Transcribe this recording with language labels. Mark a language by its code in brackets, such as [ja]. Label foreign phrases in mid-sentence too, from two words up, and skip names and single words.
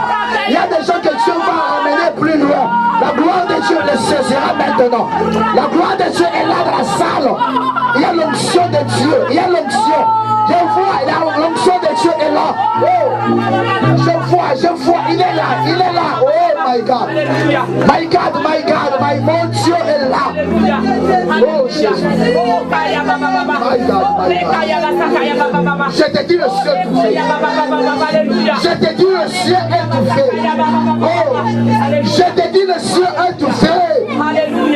[fr] Il y a des gens que Dieu va ramener plus loin. La gloire de Dieu les saisira maintenant. La gloire de Dieu est là dans la salle. Il y a l'onction de Dieu. Il y a l'onction. Je vois, l'onction de Dieu est là. Oh. Je vois, il est là, il est là. [en] Oh my God. My God, my God, [fr] mon Dieu est là. Oh Jésus. [en] My God, my God. [fr] Je te dis le ciel est ouvert. Je te dis le ciel est ouvert. Oh, je te dis le ciel est ouvert.